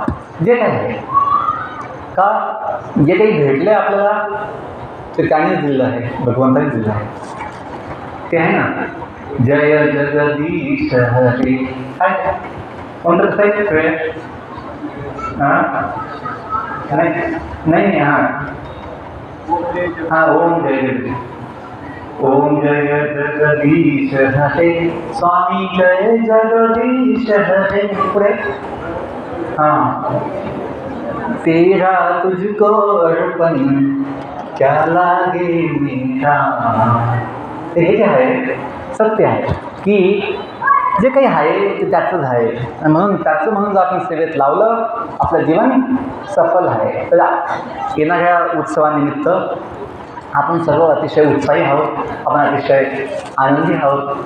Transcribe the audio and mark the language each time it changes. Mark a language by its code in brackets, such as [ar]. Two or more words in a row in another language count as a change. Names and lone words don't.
[mr] जे काही आहे का, जे काही भेटले आपल्याला ते त्यानेच दिलं आहे, भगवंताने दिलं आहे. ते आहे ना, [hi] जय जगदीश हरे. [mr] काय कोणतं कसं वेळ? हां नाही हां [hi] ओम जय जगदीश, ओम जय जगदीश हरे, स्वामी जय जगदीश हरे. [mr] पुढे हां, [hi] तेरा तुझको अर्पण क्या लागे मेरा. [mr] हे जे आहे सत्य आहे की जे काही आहे ते त्याचंच आहे, आणि म्हणून त्याचं म्हणून जर आपण सेवेत लावलं आपलं जीवन सफल आहे. तर येणाऱ्या उत्सवानिमित्त आपण सर्व अतिशय उत्साही आहोत, आपण अतिशय आनंदी आहोत.